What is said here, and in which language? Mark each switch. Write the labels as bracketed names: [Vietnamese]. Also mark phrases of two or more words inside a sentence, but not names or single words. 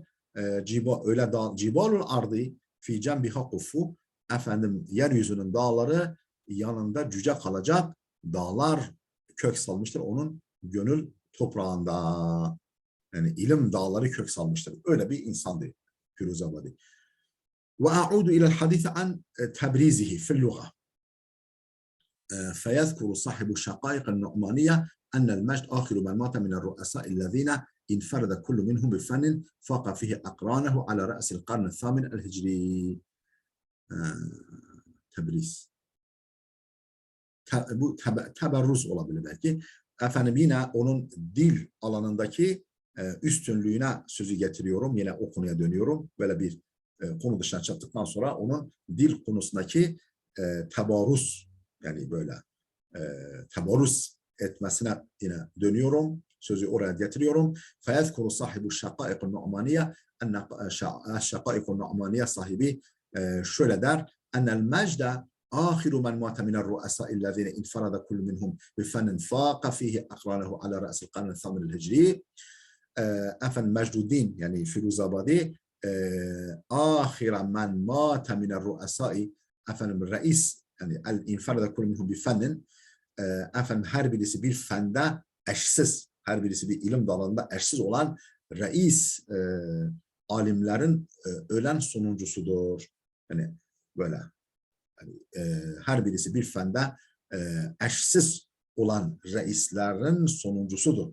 [Turkish] Öyle dağ, [Arabic] جبال الأرض في جنبها قفو, [Turkish] efendim yeryüzünün dağları yanında cüce kalacak, dağlar kök salmıştır onun gönül toprağında. Yani ilim dağları kök salmıştır. Öyle bir insandı Firuzabadi. [Arabic] وأعود إلى الحديث عن تبريزه في اللغة. فيذكر صاحب الشقائق النعمانية أن المجد آخر من مات من الرؤساء الذين انفرد كل منهم بفن فاق فيه أقرانه على رأس القرن الثامن الهجري. [Turkish] Tebriz. Bu teberruz olabilir belki. Efendim yine onun dil alanındaki üstünlüğüne sözü getiriyorum. Yine o konuya dönüyorum. Böyle bir konu dışına çıktıktan sonra onun dil konusundaki tebarruz, yani böyle tebarruz etmesine yine dönüyorum. Sözü oraya getiriyorum. [Arabic] فَيَذْكُرُ صَاحِبُ الشَّقَائِقُ النُّعْمَانِيَةِ الشَّقَائِقُ النُّعْمَانِيَةِ [Turkish] sahibi şöyle der. [Arabic] اَنَّ الْمَجْدَ آخِرُ مَنْ مَاتَ مِنَ الرُّؤَسَاءِ الَّذِينَ انْفَرَدَ كُلُّ مِنْهُمْ بِفَنٍ فَاقَ فِيهِ أَقْرَانَهُ عَلَى رَأْسِ الْقَرْنِ الثَّامِنِ الْهِجْرِي. Efendim Mecduddin, yani Firuzabadi آخِرَ مَنْ مَاتَ مِنَ الرُّؤَسَاءِ, [Turkish] efendim reis, yani [Arabic] انفرد كل منهم بفن, [Turkish] efendim her birisi bir fende eşsiz, her birisi bir ilim dalında eşsiz olan reis alimlerin ölen sonuncusudur. Yani böyle yani, her birisi bir fende eşsiz olan reislerin sonuncusudur.